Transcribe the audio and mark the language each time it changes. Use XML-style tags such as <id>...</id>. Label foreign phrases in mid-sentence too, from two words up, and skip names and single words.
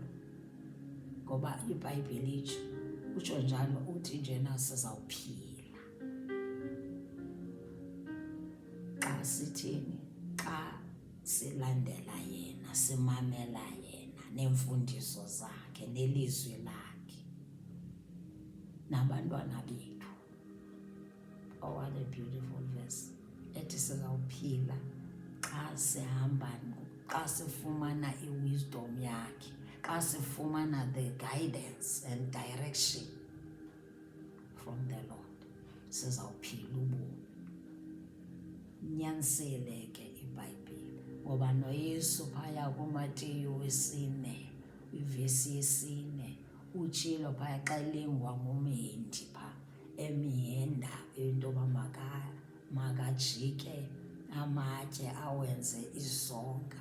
<xh>Ngoba iBhayibhile utsho njalo, uthi njena sizawuphila xa sithini, xa silandela yena, simamela yena neemfundiso zakhe nelizwi lakhe nabantwana bethu.</xh> <en>Oh, what a beautiful verse.</en> <xh>Ethi sizawuphila xa sihamba, xa sifumana i-wisdom yakhe, xa sifumana</xh> <en>the guidance and direction from the Lord,</en> <xh>sizawuphila ubomi. Nyanisele ke iBhayibhile, ngoba noYesu phaya kuMateyu 4, ivesi 4, utshilo phaya xa elingwa ngumhendi phaa, emihenda into yoba makajike amatye awenze isonka.</xh>